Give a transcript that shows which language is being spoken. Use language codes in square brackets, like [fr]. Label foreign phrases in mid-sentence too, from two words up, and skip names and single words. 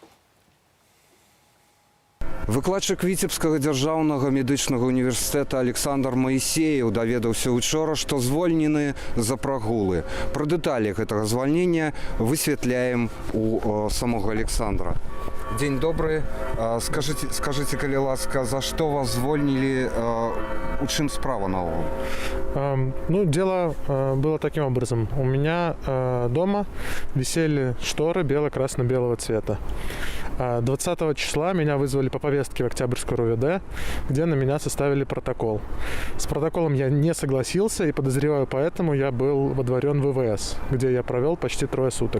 [be] Выкладчык Віцебскага дзяржаўнага медычнага універсітэта Александр Маісеев даведаўся учора, што звольнены за прагулы. Пра дэталі гэтага звальнення высвятляем у самога Александра. Дзень добры. Скажите, калі ласка, за што вас звольнілі, у чым справа наогул? [ru] Дело было таким образом. У меня дома висели шторы бело-красно-белого цвета. 20 числа меня вызвали по повестке в Октябрьскую РУВД, где на меня составили протокол. С протоколом я не согласился, и подозреваю, поэтому я был водворен в ВВС, где я провел почти 3 суток.